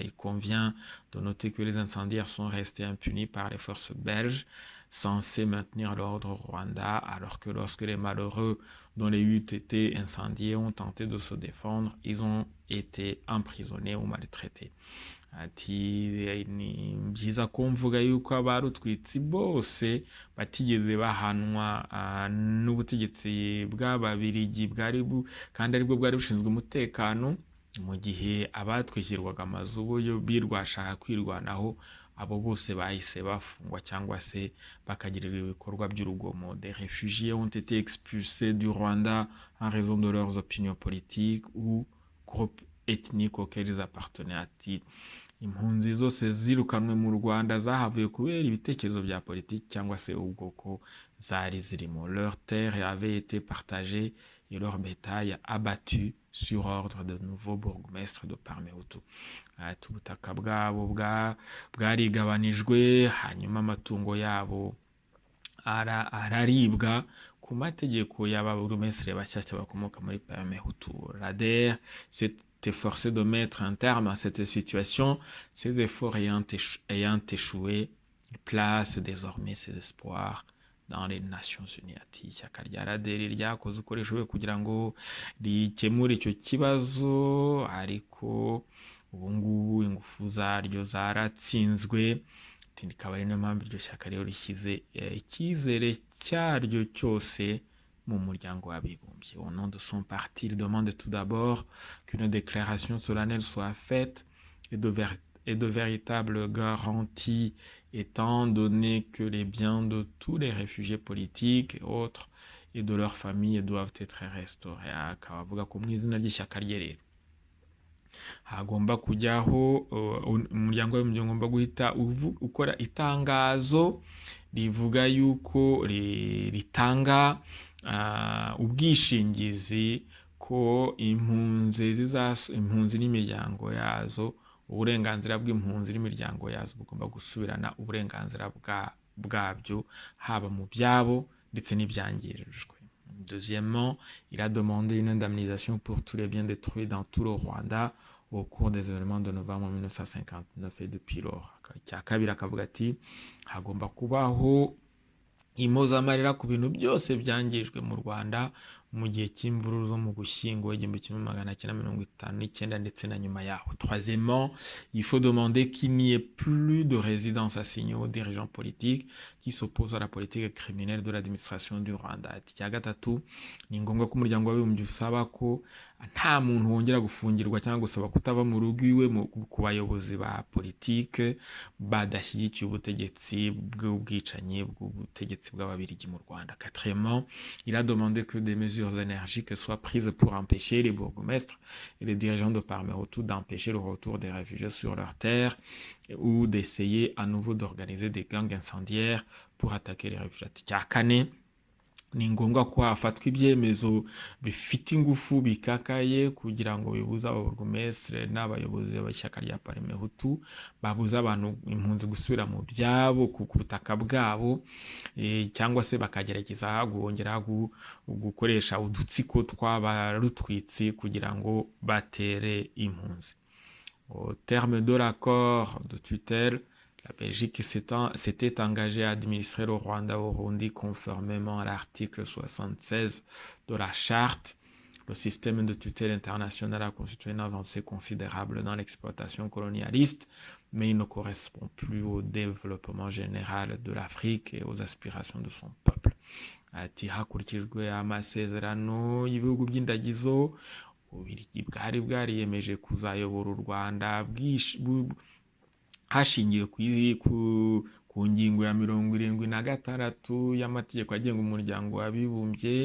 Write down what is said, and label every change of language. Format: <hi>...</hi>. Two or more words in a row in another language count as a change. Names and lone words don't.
<fr>Il convient de noter que les incendiaires sont restés impunis par les forces belges censées maintenir l'ordre au Rwanda, alors que lorsque les malheureux dont les huttes étaient incendiées ont tenté de se défendre, ils ont été emprisonnés ou maltraités.</fr> <rw>Ati ni byiza ko mvuga yuko abarutwitsi bose batigeze bahanwa n'ubutegetsi bw'Ababirigi kandi aribwo bwari bushinzwe umutekano, mu gihe abatwishyirwaga amazu bo birwashaka kwirwanaho, abo bose bahise bafungwa cyangwa se bakagirirwa ibikorwa by'urugomo.</rw> <fr>Des réfugiés ont été expulsés du Rwanda en raison de leurs opinions politiques ou groupes ethniques auxquels ils appartenaient.</fr> <rw>Ati impunzi zose zirukanwe mu Rwanda zahavuye kubera ibitekerezo bya politiki cyangwa se ubwoko zari zirimo.</rw> <fr>Leur terre avait été partagée et leur bétail abattu sur ordre de nouveaux bourgmestres de Parmehutu.</fr> <rw>Ati ubutaka bwabo bwarigabanijwe, hanyuma amatungo yabo araribwa ku mategeko y'ababurugumestre bashyashya bakomoka muri Parmehutu.</rw> <fr>L'ADR s'est efforcé de mettre un terme à cette situation. Ces efforts ayant échoué, il place désormais ses espoirs dans les Nations Unies.</fr> <rw>Ati ishyaka rya RADER ryakoze uko rishoboye kugira ngo rikemure icyo kibazo, ariko ubu ngubu ingufu zaryo zaratsinzwe. Ikaba ari niyo mpamvu iryo shyaka rero rishyize icyizere cyaryo cyose mu muryango w'abibumbye.</rw> <fr>Au nom de son parti, il demande tout d'abord qu'une déclaration solennelle soit faite et de véritables garanties, étant donné que les biens de tous les réfugiés politiques et autres et de leurs familles doivent être restaurés.</fr> <rw>Akaba avuga ko mu izina ry'ishyaka rye rero hagomba kujyaho umuryango w'abibumbye ugomba guhita ukora itangazo rivuga yuko ritanga ubwishingizi ko impunzi n'imiryango yazo, uburenganzira bw'impunzi n'imiryango yazo bugomba gusubirana uburenganzira bwabyo haba mu byabo ndetse n'ibyangirijwe.</rw> <fr>Deuxièmement, il a demandé une indemnisation pour tous les biens détruits dans tout le Rwanda au cours des événements de novembre 1959 et depuis lors.</fr> <rw>Icya kabiri akavuga ati hagomba kubaho impozamarira ku bintu byose byangijwe mu Rwanda mu gihe cy'imvururu zo mu Gushyingo 1959 ndetse na nyuma yaho.</rw> <fr>Troisièmement, il faut demander qu'il n'y ait plus de résidence assignée aux dirigeants politiques qui s'opposent à la politique criminelle de l'administration du Rwanda.</fr> <rw>Icya gatatu, ni ngombwa ko umuryango w'abibumbye usaba ko nta muntu wongera gufungirwa cyangwa gusaba kutaba mu rugo iwe ku bayobozi ba politike badashyigikiye ubutegetsi bw'ubwicanyi bw'ubutegetsi bw'Ababirigi mu Rwanda.</rw> <fr>Quatrièmement, il a demandé que des mesures énergiques soient prises pour empêcher les bourgmestres et les dirigeants de Parmehutu d'empêcher le retour des réfugiés sur leurs terres ou d'essayer à nouveau d'organiser des gangs incendiaires pour attaquer les réfugiés.</fr> <rw>Icya kane, ni ngombwa ko hafatwa ibyemezo bifite ingufu bikakaye kugira ngo bibuze ababurugumestre n'abayobozi b'ishyaka rya Parmehutu babuze abantu impunzi gusubira mu byabo ku butaka bwabo, cyangwa se bakagerageza guhongera gukoresha udutsiko tw'abarutwitsi kugira ngo batere impunzi.</rw> <fr>Au terme de l'accord de tutelle, la Belgique s'était engagée à administrer le Rwanda au Burundi conformément à l'article 76 de la charte Le système de tutelle internationale a constitué une avancée considérable dans l'exploitation colonialiste, mais il ne correspond plus au développement général de l'Afrique et aux aspirations de son peuple.</fr> <rw>Ati hakurikijwe amasezerano y'ibihugu by'indagizo, Ububiligi bwari bwariyemeje kuzayobora u Rwanda hashingiwe ku ngingo ya 76 y'amategeko agenga umuryango w'abibumbye.</rw>